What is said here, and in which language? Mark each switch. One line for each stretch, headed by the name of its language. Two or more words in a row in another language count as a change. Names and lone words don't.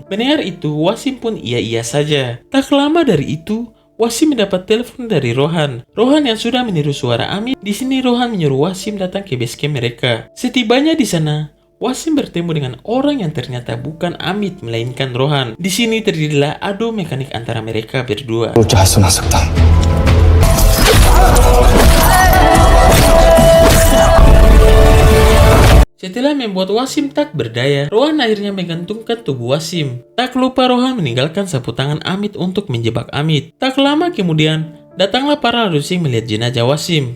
Indonesian: Mendengar itu, Wasim pun iya-iya saja. Tak lama dari itu, Wasim mendapat telepon dari Rohan. Rohan yang sudah meniru suara Amit. Di sini Rohan menyuruh Wasim datang ke
English: base camp
Indonesian: mereka. Setibanya di sana, Wasim bertemu dengan orang yang ternyata bukan Amit melainkan Rohan. Di sini terjadilah adu mekanik antara mereka berdua.
Hindi: क्या सुना सकता हूँ
Indonesian: Setelah membuat Wasim tak berdaya, Rohan akhirnya menggantungkan tubuh Wasim. Tak lupa Rohan meninggalkan sapu tangan Amit untuk menjebak Amit. Tak lama kemudian, datanglah para Lado Singh melihat jenazah Wasim.